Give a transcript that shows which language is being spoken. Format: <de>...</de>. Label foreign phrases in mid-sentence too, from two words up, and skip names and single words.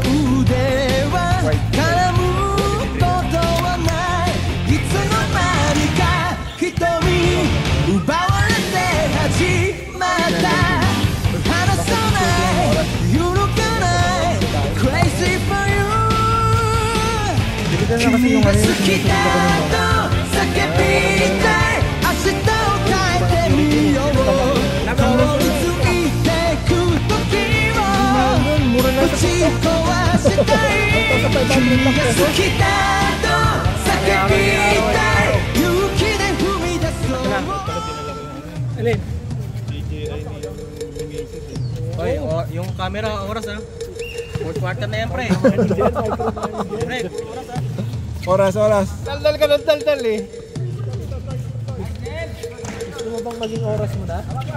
<ja>腕は絡むことはないいつの間にか瞳奪われて始まった離さない揺るがない</ja> <en>Crazy for you</en> <ja>君が好きだと叫びたい明日を変えてみよう打ち壊したい君が好きだと叫びたい勇気で踏み出そう</ja> <tl>Alin? Oy, yung camera, oras ha. 4th quarter na yan, pre. Pre, oras ha. Oras, oras. Daldal ka ng daldal eh. Gusto mo bang maging oras mo na?</tl>